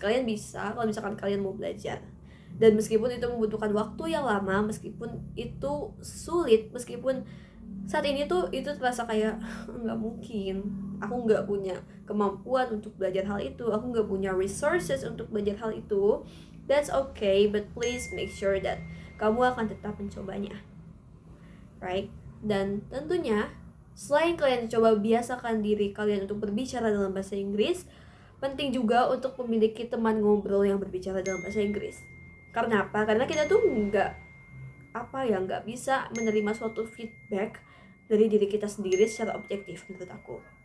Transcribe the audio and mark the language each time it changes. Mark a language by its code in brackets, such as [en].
[id] Kalian bisa kalau misalkan kalian mau belajar. Dan meskipun itu membutuhkan waktu yang lama, meskipun itu sulit, meskipun saat ini tuh itu terasa kayak nggak mungkin, aku nggak punya kemampuan untuk belajar hal itu, aku nggak punya resources untuk belajar hal itu. [en] That's okay, but please make sure that [id] kamu akan tetap mencobanya, [en] right? [id] Dan tentunya selain kalian coba biasakan diri kalian untuk berbicara dalam bahasa Inggris, penting juga untuk memiliki teman ngobrol yang berbicara dalam bahasa Inggris. Karena apa? Karena kita tuh nggak bisa menerima suatu feedback dari diri kita sendiri secara objektif menurut aku.